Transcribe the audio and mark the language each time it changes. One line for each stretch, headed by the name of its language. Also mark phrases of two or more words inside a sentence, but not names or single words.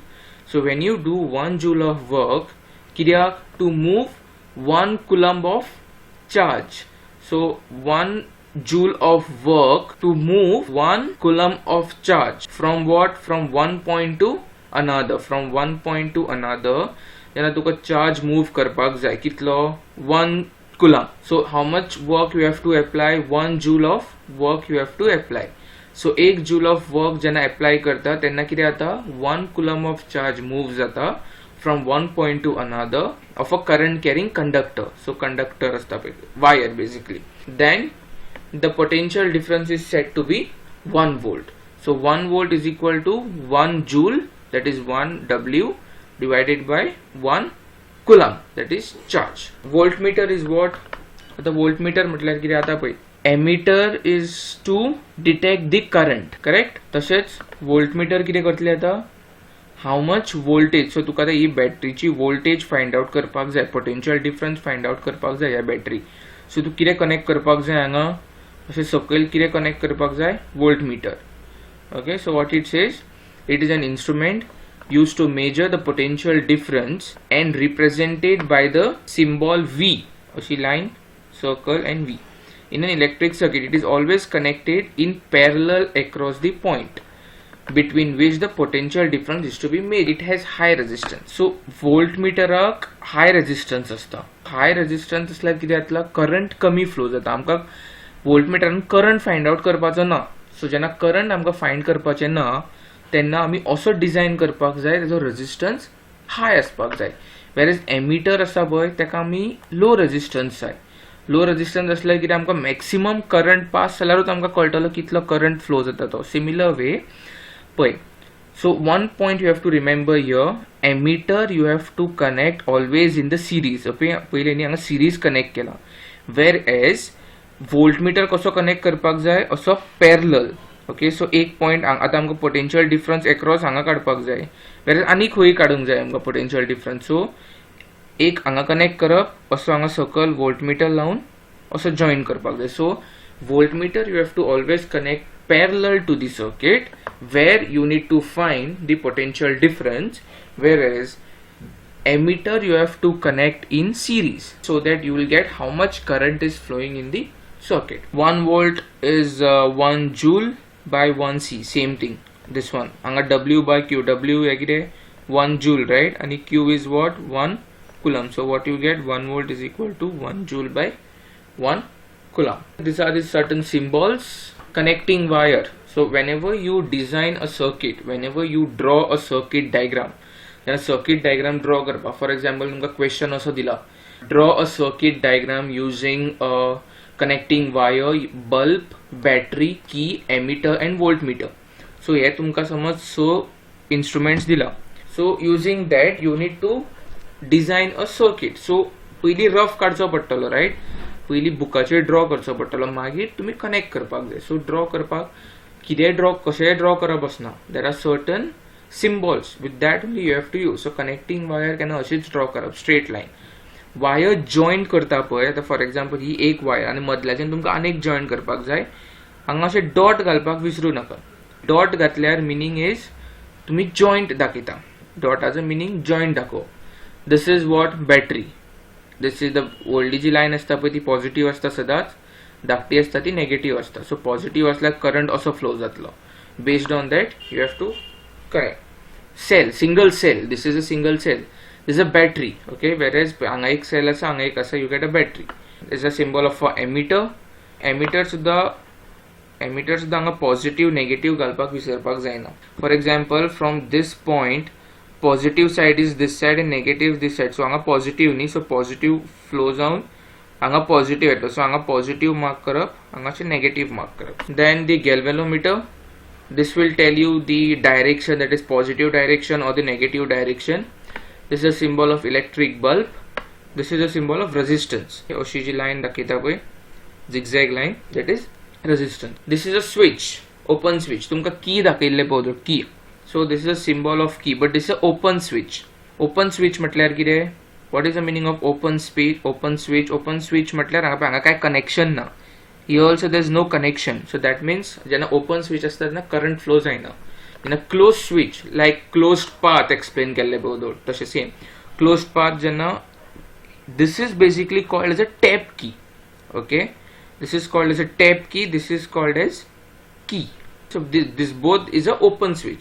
English: So when you do 1 joule of work, kiriya to move 1 coulomb of charge. So 1 joule of work to move 1 coulomb of charge from what? From one point to another. From one point to another,
Konkani: जेन्ना तुका
English: charge move
Konkani: करपाक जाय कितलो?
English: 1 coulomb. So how much work you have to apply? 1 joule of work you have to apply.
Konkani: सो
English: 1 joule of work
Konkani: जेन्ना अप्लाय करता तेन्ना कितें जाता?
English: 1 coulomb of charge move जाता from one point to another of a current carrying conductor.
Konkani: सो कंडक्टर असता पळय,
English: wire basically. then the potential difference is set to be 1 volt. सो 1 volt is equal to 1 joule, that is 1 W divided by 1 coulomb, that is charge. Voltmeter is what?
Konkani: आता voltmeter म्हटल्यार कितें जाता पळय,
English: ammeter is to detect the current, correct?
Konkani: तशेंच वोल्टमीटर कितें करतलें आता?
English: how much voltage.
Konkani: सो तुका ही बॅटरीची
English: voltage find out
Konkani: करपाक जाय,
English: potential difference find out
Konkani: करपाक जाय ह्या बॅटरी. सो तू कितें कनेक्ट करपाक जाय हांगा? अशें सकयल कितें कनेक्ट करपाक जाय? वोल्टमीटर.
English: okay, so what it says? it is an instrument used to measure the potential difference and represented by the symbol V.
Konkani: अशी
English: line, circle and V. In an electric circuit, it is always connected in parallel across the point between which the potential difference is to be made. It has high resistance. So voltmeterak high resistance असता. High resistance
Konkani: असल्यार कितें जातला? करंट कमी फ्लो जाता. आमकां वोल्टमीटरान करंट
English: find out
Konkani: करपाचो ना. सो जेन्ना करंट आमकां फायंड करपाचें ना तेन्ना आमी असो डिझायन करपाक जाय तेजो
English: resistance high
Konkani: आसपाक जाय.
English: whereas ammeter
Konkani: आसा पळय तेका आमी
English: low resistance
Konkani: जाय.
English: low resistance
Konkani: असल्यार कितें आमकां
English: maximum current pass
Konkani: जाल्यारूच आमकां कळटलो कितलो
English: current flow
Konkani: जाता तो.
English: similar way
Konkani: पळय.
English: so one point you have to remember here, ammeter you have to connect always in the series.
Konkani: पयलीं न्ही हांगा
English: series connect
Konkani: केला.
English: whereas voltmeter
Konkani: कसो कनेक्ट करपाक जाय? असो पॅरलल.
English: okay, so
Konkani: एक पॉयंट आतां आमकां
English: potential difference across
Konkani: हांगा काडपाक जाय, वेर आनी खंय काडूंक जाय आमकां
English: potential difference.
Konkani: सो एक हांगा कनेक्ट करप, असो हांगा सकल वोल्टमीटर लावन
English: also join
Konkani: करपाक जाय.
English: So voltmeter you have to always connect parallel to the circuit where you need to find the potential difference, whereas ammeter you have to connect in series so that you will get how much current is flowing in the circuit. 1 volt is 1 joule by 1 C, same thing. This one anga W by Q, W agide 1 joule, right? And Q is what? 1 coulomb. So what you get, 1 volt is equal to 1 joule by 1 coulomb. These are the certain symbols. Connecting wire. So whenever you design a circuit, whenever you draw a circuit diagram, then a circuit diagram draw करपा. For example,
Konkani: तुमका question असो दिला,
English: draw a circuit diagram using a connecting wire, bulb, battery, key, ammeter and voltmeter. So here
Konkani: तुमका समज
English: so instruments दिला. So using that you need to design a circuit. So पहली rough
Konkani: काढचो पडटलो, right? पहली बुकाचेर ड्रॉ करचो पडटलो, मागीर तुम्ही कनेक्ट करपाक जाय.
English: so draw
Konkani: करपाक कितें ड्रॉ, कशें ड्रॉ करप आसना.
English: there are certain symbols, with that only you have to use. so connecting wire
Konkani: केन्ना अशीच ड्रॉ करप,
English: straight line. wire joint
Konkani: करता पळय, आतां
English: for example
Konkani: ही एक वायर आनी मदल्याच्यान तुमकां आनीक जॉईंट करपाक जाय. हांगा अशें डॉट घालपाक विसरूं नाका. डॉट घातल्यार
English: meaning is
Konkani: तुम्ही जॉईंट दाखयता. डॉटाचो मिनींग जॉईंट दाखोव.
English: this is what battery. this is the
Konkani: व्हडली जी लायन आसता पळय ती पॉझिटिव्ह आसता सदांच, धाकटी आसता ती नेगेटिव्ह आसता.
English: so positive
Konkani: असल्यार करंट असो फ्लो जातलो.
English: based on that you have to connect. cell, single cell, this is a single cell, this is a battery. okay, whereas
Konkani: हांगा एक सेल आसा, हांगा एक आसा,
English: you get a battery. this is a symbol of a ammeter.
Konkani: एमिटर सुद्धा हांगा
English: positive negative
Konkani: घालपाक विसरपाक जायना.
English: for example from this point positive side is this side and negative this side.
Konkani: So anga positive ni, so
English: positive flow
Konkani: जावन anga positive येता. So anga
English: positive mark
Konkani: करप, हांगाचे
English: negative mark
Konkani: करप.
English: Then the galvanometer, this will tell you the direction, that is positive direction or the negative direction. This is a symbol of electric bulb. This is a symbol of resistance.
Konkani: अशी जी line दाखयता पळय,
English: zigzag line, that is resistance. This is a switch, open switch.
Konkani: तुमका key दाखयल्ले पळय, key.
English: So this is a symbol of key, but this is a open switch. Open switch
Konkani: म्हटल्यार कितें?
English: What is the meaning of open switch? Open switch. Open switch
Konkani: म्हटल्यार हांगा काय connection ना.
English: Here also there is no connection. So that means जेन्ना open switch
Konkani: असता तेन्ना
English: current flow जायना. In a closed switch, like closed path explain
Konkani: केल्ले पळय तशें
English: same. Closed path जेन्ना, this is basically called as a tap key. Okay, this is called as a tap key. This is called as key. So this both is a open switch.